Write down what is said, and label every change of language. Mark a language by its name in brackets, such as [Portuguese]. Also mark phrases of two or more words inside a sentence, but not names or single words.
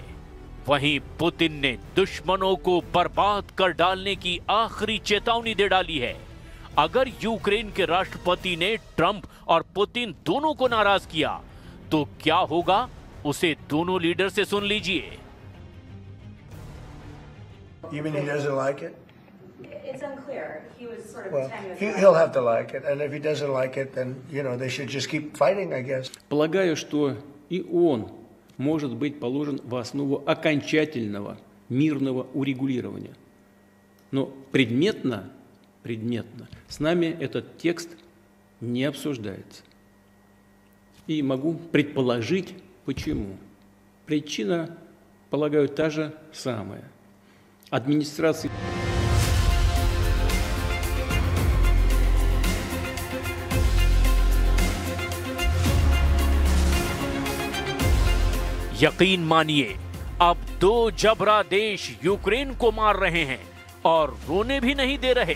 [Hindi] वहीं पुतिन ने दुश्मनों को बर्बाद कर डालने की आखिरी चेतावनी दे डाली है। अगर यूक्रेन के राष्ट्रपति ने ट्रंप और पुतिन दोनों को नाराज किया तो क्या होगा, उसे दोनों लीडर से सुन लीजिए। [English] Even he doesn't like it? It's unclear. He was sort of Well, tenuous. he'll have to like it, and if he doesn't like it, then they should just keep fighting, I guess. [Russian] Полагаю, что и он может быть положен в основу окончательного мирного урегулирования. Но предметно с нами этот текст не обсуждается. И могу предположить, почему. Причина, полагаю, та же самая. Администрация... [Hindi] यकीन मानिए, अब दो जबरा देश यूक्रेन को मार रहे हैं और रोने भी नहीं दे रहे।